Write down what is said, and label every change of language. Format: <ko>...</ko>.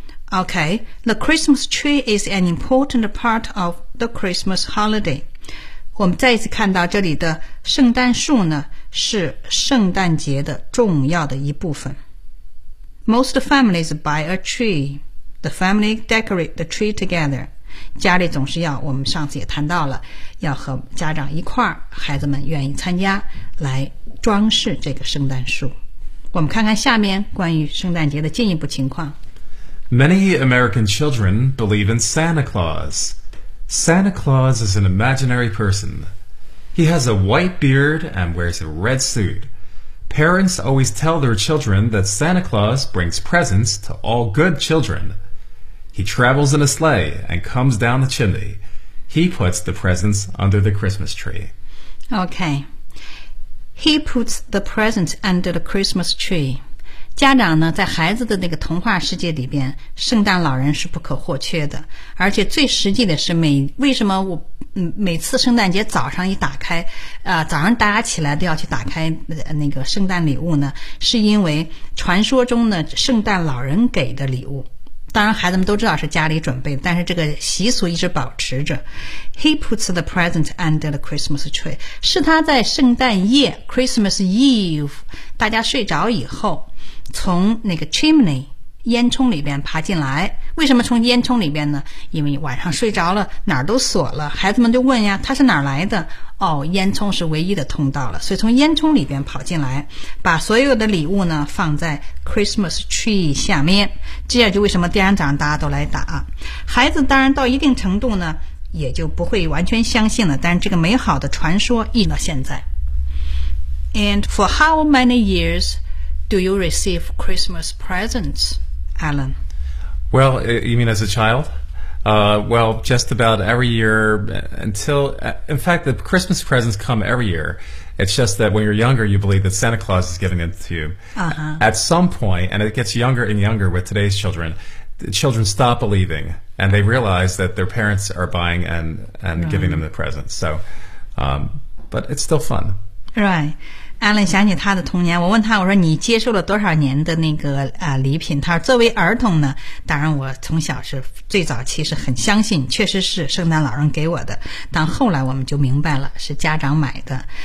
<en>Okay, the Christmas tree is an important part of the Christmas holiday.</en> <zh>我们再一次看到这里的圣诞树呢，是圣诞节的重要的一部分。</zh> <en>Most families buy a tree. The family decorate the tree together.</en> <zh>家里总是要，我们上次也谈到了，要和家长一块儿，孩子们愿意参加，来装饰这个圣诞树。我们看看下面关于圣诞节的进一步情况。</zh> <en>Many American children believe in Santa Claus. Santa Claus is an imaginary person. He has a white beard and wears a red suit. Parents always tell their children that Santa Claus brings presents to all good children. He travels in a sleigh and comes down the chimney. He puts the presents under the Christmas tree. Okay. He puts the presents under the Christmas tree.</en> <zh>家长呢，在孩子的那个童话世界里边，圣诞老人是不可或缺的。而且最实际的是为什么我每次圣诞节早上一打开早上大家起来都要去打开那个圣诞礼物呢，是因为传说中呢圣诞老人给的礼物，当然孩子们都知道是家里准备的，但是这个习俗一直保持着。</zh> <en>He puts the present under the Christmas tree</en> <zh>是他在圣诞夜 Christmas Eve 大家睡着以后从那个 chimney烟囱里边爬进来，为什么从烟囱里边呢？因为晚上睡着了，哪儿都锁了，孩子们就问呀，他是哪儿来的？哦，烟囱是唯一的通道了，所以从烟囱里边跑进来，把所有的礼物呢放在 Christmas tree 下面，这样就为什么第二天早上大家都来打。孩子当然到一定程度呢，也就不会完全相信了，但是这个美好的传说一直到现在。</zh> <en>And for how many years do you receive Christmas presents? Alan. Well, you mean as a child? Well, just about every year until, in fact, the Christmas presents come every year. It's just that when you're younger, you believe that Santa Claus is giving them to you. Uh-huh. At some point, and it gets younger and younger with today's children, the children stop believing and they realize that their parents are buying and uh-huh. giving them the presents. So, but it's still fun. Right.</en> <zh>Alan 想起他的童年，我问他，我说你接受了多少年的那个礼品？他说作为儿童呢，当然我从小是最早期是很相信，确实是圣诞老人给我的，但后来我们就明白了是家长买的。</zh>